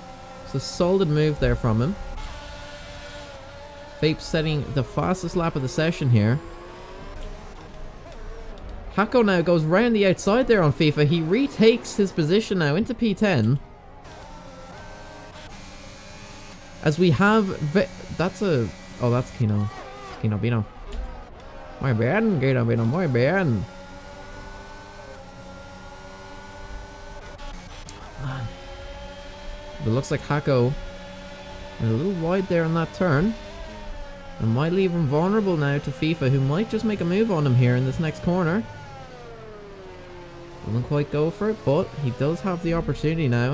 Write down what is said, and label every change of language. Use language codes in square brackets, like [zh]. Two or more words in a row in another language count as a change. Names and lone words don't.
[en] It's a solid move there from him. Vape setting the fastest lap of the session here. Hako now goes round the outside there on FIFA. He retakes his position now into P10. As we have... that's a... oh, that's Kino. Kino Bino. [es] Muy bien, Kino Bino, muy bien. [en] It looks like Hako a little wide there on that turn. And might leave him vulnerable now to FIFA, who might just make a move on him here in this next corner. Doesn't quite go for it, but he does have the opportunity now.